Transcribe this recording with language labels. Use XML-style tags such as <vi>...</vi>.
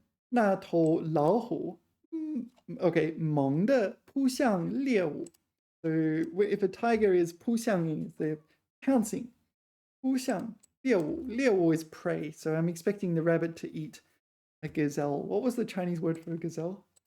<zh>那头老虎,</zh> <en>okay,</en> <zh>猛地扑向猎物.</zh> <en>So if a tiger is 扑向, means they're pouncing. 扑向猎物, 猎物 is prey. So I'm expecting the rabbit to eat a gazelle. What was the Chinese word for a gazelle?</en>